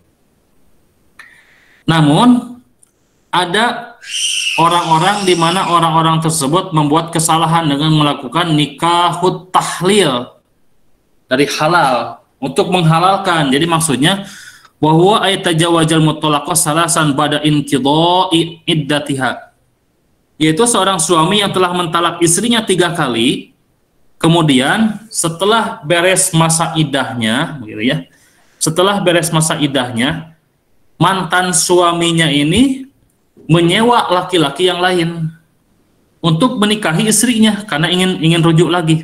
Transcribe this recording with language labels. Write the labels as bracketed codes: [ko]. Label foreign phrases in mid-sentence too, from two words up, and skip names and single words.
[id] Namun ada orang-orang di mana orang-orang tersebut membuat kesalahan dengan melakukan [ar] نكاح التحليل [id] dari halal untuk menghalalkan. Jadi maksudnya bahwa [ar] أن يتزوج المطلقة ثلاثا بعد انقضاء عدتها, [id] yaitu seorang suami yang telah mentalak istrinya 3 kali, kemudian setelah beres masa iddahnya, begitu ya. Setelah beres masa iddahnya, mantan suaminya ini menyewa laki-laki yang lain untuk menikahi istrinya karena ingin rujuk lagi.